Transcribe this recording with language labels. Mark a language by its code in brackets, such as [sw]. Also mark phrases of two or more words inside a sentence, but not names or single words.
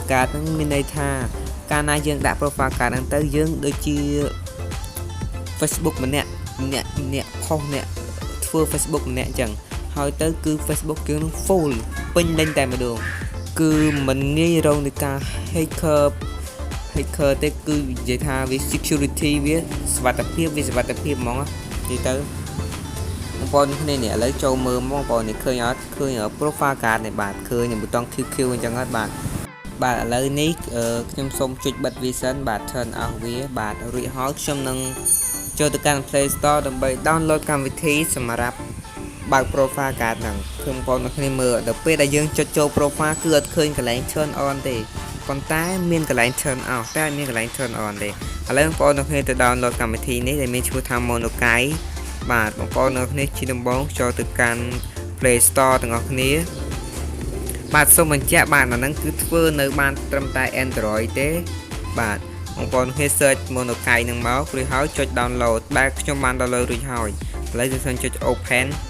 [km] card ហ្នឹងមានន័យថាកាលណាយើងដាក់ [en] profile card [km] ហ្នឹងទៅយើងដូចជា Facebook ម្នាក់អ្នកផុសអ្នកធ្វើ Facebook ម្នាក់អញ្ចឹងហើយទៅគឺ Facebook យើងនឹង full ពេញលេញតែម្ដងគឺមិនងាយរងនឹងការ hacker ទេគឺនិយាយថាវា security វាសុវត្ថិ ភាពវាសុវត្ថិភាពហ្មងនិយាយទៅបងប្អូនគ្នានេះឥឡូវចូលមើលបងប្អូននេះឃើញអត់ឃើញ [en] profile card [km] នេះបាទឃើញប៊ូតុង QQ អញ្ចឹងអត់បាទឥឡូវនេះខ្ញុំសូមចុចបិទវាសិន បាទ [en] turn off [km] វាបាទរួចហើយខ្ញុំនឹងចូលទៅកាន់ Play Store ដើម្បី download កម្មវិធីសម្រាប់បើក [en] profile card [km] ហ្នឹងគឺបងប្អូនគ្នាមើលដល់ពេល ដែលយើងចុចចូល profile គឺអត់ឃើញកន្លែង [en] turn on [km] ទេប៉ុន្តែមានកន្លែង [en] turn off [km] តែមានកន្លែង [en] turn on [km] ទេឥឡូវបងប្អូនគ្នាទៅ download កម្មវិធីនេះដែលមានឈ្មោះថា Monokai បាទបងប្អូនគ្នាជាដំបូងចូលទៅកាន់ Play Store ទាំងអស់គ្នាបាទសូមបញ្ជាក់បាទអាហ្នឹងគឺធ្វើនៅបានត្រឹមតែ Android ទេបាទបងប្អូនគ្នា search Monokai នឹងមករួចហើយចុច download ដែលខ្ញុំបាន download រួចហើយឥឡូវខ្ញុំចុច open